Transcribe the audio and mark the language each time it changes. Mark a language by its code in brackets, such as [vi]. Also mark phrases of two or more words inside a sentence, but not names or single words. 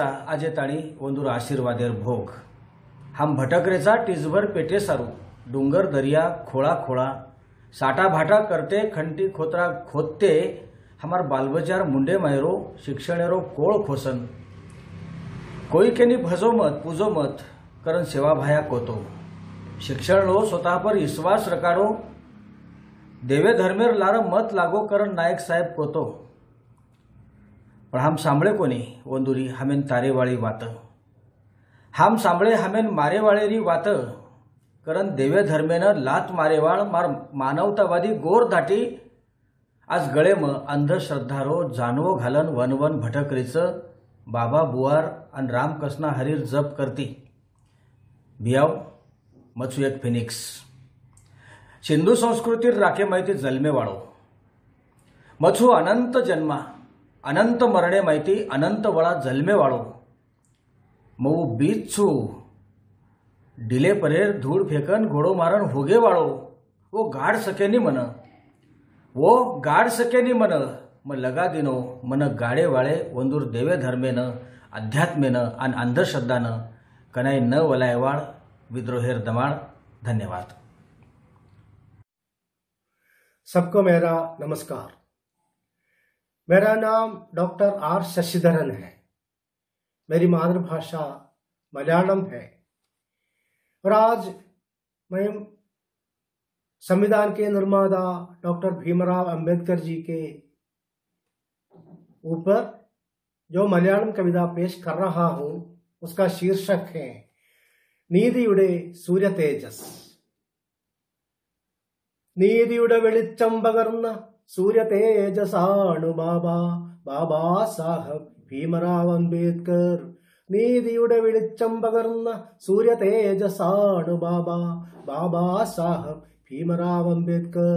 [lmn] आजे ताणी वंदुर आशीर्वादेर भोग हम भटकरेचा टिजभर पेटे सारू डुंगर दरिया खोळा खोळा साटा भाटा करते खंटी खोतरा खोदते हमार बालबजार मुंडे मायरो शिक्षणेरो कोळ खोसन कोई केनी भजो मत पूजो मत करन सेवा भाया कोतो शिक्षण लो स्वतः पर विश्वास रकाडो देवे धर्मेर लार मत लागो करन नायक साहेब कोतो पण हम सांभळे कोणी वंदुरी हमेन तारेवाळी वात हम सांभळे हमेन मारेवाळेरी वात करन देवे धर्मेनं लात मारेवाळ मार मानवतावादी गोर दाटी आज गळे म अंधश्रद्धारो जानवो घालन वनवन भटकरीचं बाबा बुवार अन रामकृष्णा हरीर जप करती बियाव मचू एक फिनिक्स सिंधू संस्कृतीर राखे माहिती जन्मे वाळो मचू अनंत जन्मा अनंत मरणे माहिती अनंत वळा जन्मे वाळो मऊ बीच छू डिले परेर धूळ फेकन घोडो मारण होगे वाळो वो गाड सकेनी मन वो गाड सकेनी मन म लगा दिनो मन गाडे वाळे वंदूर देवे धर्मेनं अध्यात्मेनं आणि अंधश्रद्धानं कनाई न वलायवाळ विद्रोहेर दमाळ। [hi] धन्यवाद। सबको मेरा नमस्कार। मेरा नाम डॉक्टर आर शशिधरन है। मेरी मातृभाषा मलयालम है और आज मैं संविधान के निर्माता डॉक्टर भीमराव अंबेडकर जी के ऊपर जो मलयालम कविता पेश कर रहा हूं उसका शीर्षक है നീതിയുടെ സൂര്യ തേജസ്। [ml] നീതിയുടെ വെളിച്ചം പകർന്ന സൂര്യ തേജസാണു ബാബാ സാഹബ് ഭീമറാവ് അംബേദ്കർ। നീതിയുടെ വെളിച്ചം പകർന്ന സൂര്യ തേജസാണു ബാബാ സാഹബ് ഭീമറാവ് അംബേദ്കർ।